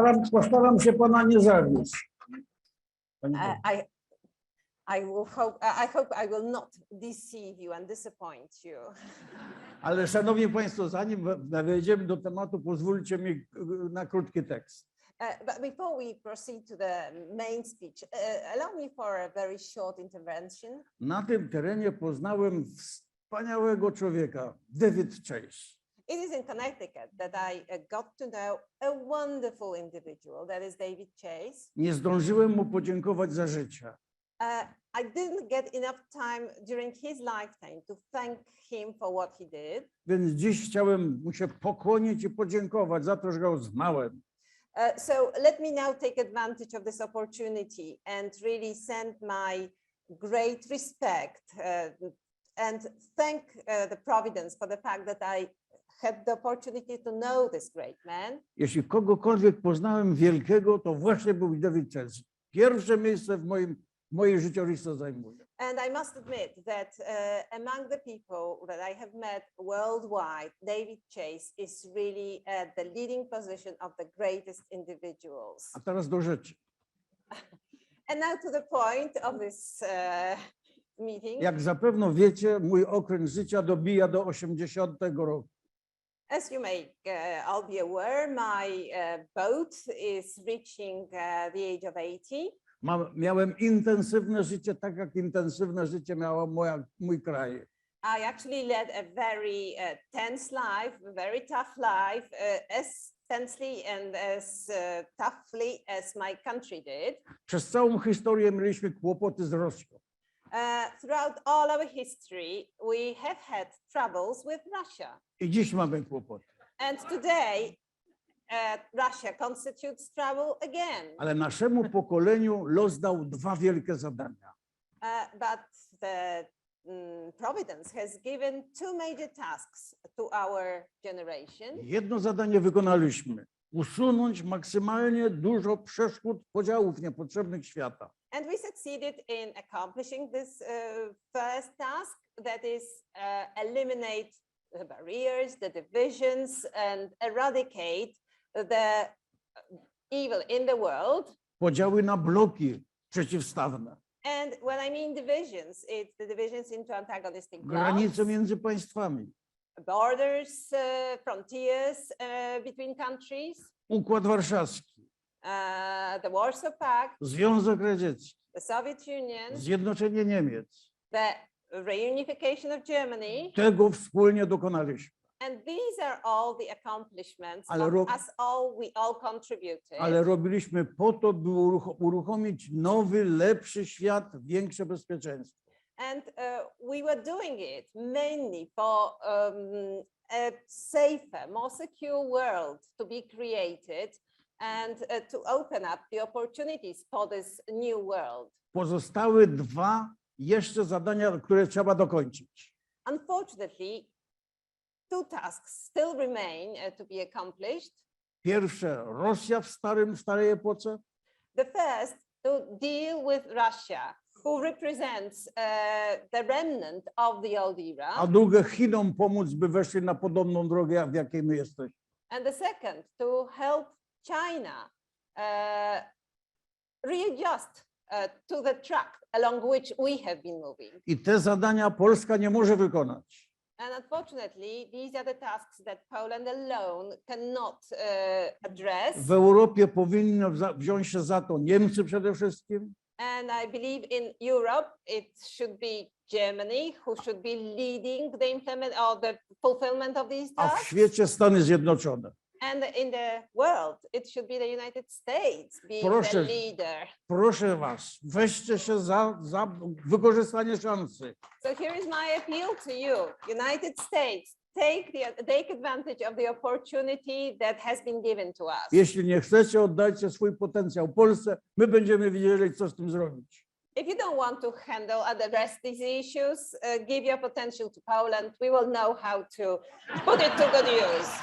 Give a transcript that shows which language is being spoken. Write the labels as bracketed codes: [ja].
[pl] Postaram się pana nie zawieść. [en] I hope I will not deceive you and disappoint you. [pl] Ale szanowni państwo, zanim wejdziemy do tematu, pozwólcie mi na krótki tekst. [en] But before we proceed to the main speech, allow me for a very short intervention. [pl] Na tym terenie poznałem wspaniałego człowieka, David Chase. [en] It is in Connecticut that I got to know a wonderful individual, that is David Chase. [pl] Nie zdążyłem mu podziękować za życie. [en] I didn't get enough time during his lifetime to thank him for what he did. [pl] Więc dziś chciałem mu się pokłonić i podziękować za to, że go znałem. [en] So let me now take advantage of this opportunity and really send my great respect and thank the Providence for the fact that I had the opportunity to know this great man. [pl] Jeśli kogokolwiek poznałem wielkiego, to właśnie był David Chelsea. Pierwsze miejsce w mojej życiorysce zajmuje. [en] And I must admit that among the people that I have met worldwide, David Chase is really at the leading position of the greatest individuals. [pl] A teraz do rzeczy. [en] And now to the point of this meeting. [pl] Jak zapewne wiecie, mój okręg życia dobija do 80 roku. [en] As you may all be aware, my boat is reaching the age of 80. [pl] Miałem intensywne życie, tak jak intensywne życie miał mój kraj. [en] I actually led a very tense life, a very tough life, as tensely and as toughly as my country did. [pl] Przez całą historię mieliśmy kłopoty z Rosją. [en] Throughout all our history, we have had troubles with Russia. [pl] I dziś mamy kłopoty. [en] And today, Russia constitutes trouble again. [pl] Ale naszemu pokoleniu los dał dwa wielkie zadania. [en] But the Providence has given two major tasks to our generation. [pl] Jedno zadanie wykonaliśmy. Usunąć maksymalnie dużo przeszkód, podziałów niepotrzebnych świata. [en] And we succeeded in accomplishing this first task, that is eliminate the barriers, the divisions, and eradicate the evil in the world. [pl] Podziały na bloki przeciwstawne. [en] And when I mean divisions, it's the divisions into antagonistic [pl] Granice [en] blocks, [pl] między państwami. [en] borders, frontiers between countries, [pl] Układ Warszawski. [en] The Warsaw Pact, [pl] Związek Radziecki. [en] the Soviet Union, [pl] Zjednoczenie Niemiec. [en] the reunification of Germany. [pl] Tego wspólnie dokonaliśmy. [en] And these are all the accomplishments [pl] Ale [en] of [pl] ro- [en] us all, we all contributed. [pl] Ale robiliśmy po to, by uruchomić nowy, lepszy świat, większe bezpieczeństwo. [en] And we were doing it mainly for a safer, more secure world to be created and to open up the opportunities for this new world. [pl] Pozostały dwa jeszcze zadania, które trzeba dokończyć. [en] Unfortunately, two tasks still remain to be accomplished. [pl] Pierwsze, Rosja w starej epoce. [en] The first, to deal with Russia, who represents the remnant of the old era. [pl] A drugie, Chinom pomóc, by weszli na podobną drogę, w jakiej my jesteśmy. [en] And the second, to help China readjust to the track along which we have been moving. [pl] I te zadania Polska nie może wykonać. [en] And unfortunately, these are the tasks that Poland alone cannot address. [pl] W Europie powinno wziąć się za to Niemcy przede wszystkim, [en] And I believe in Europe, it should be Germany who should be leading the implement or the fulfillment of these [pl] a w [en] tasks. [pl] świecie Stany Zjednoczone. [en] And in the world, it should be the United States being [pl] Proszę. [en] the leader. [pl] Proszę was, weźcie się za wykorzystanie szansy. [en] So here is my appeal to you, United States, take advantage of the opportunity that has been given to us. [pl] Jeśli nie chcecie, oddajcie swój potencjał Polsce, my będziemy wiedzieli, co z tym zrobić. [en] If you don't want to handle and address these issues, give your potential to Poland. We will know how to put it to good use.